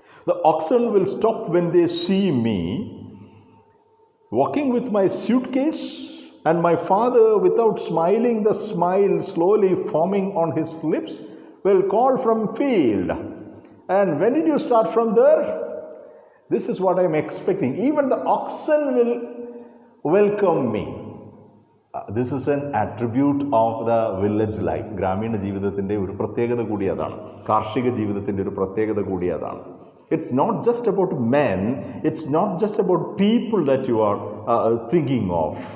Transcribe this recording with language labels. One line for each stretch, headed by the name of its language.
English: The oxen will stop when they see me walking with my suitcase, and my father, without smiling, the smile slowly forming on his lips, will call from field. And when did you start from there? This is what I am expecting. Even the oxen will welcome me. This is an attribute of the village life.
Malayalam: ഗ്രാമീണ ജീവിതത്തിൻ്റെ ഒരു പ്രത്യേകത കൂടി അതാണ്. കാർഷിക ജീവിതത്തിൻ്റെ ഒരു പ്രത്യേകത കൂടി അതാണ്.
English: It's not just about men, it's not just about people that you are thinking of.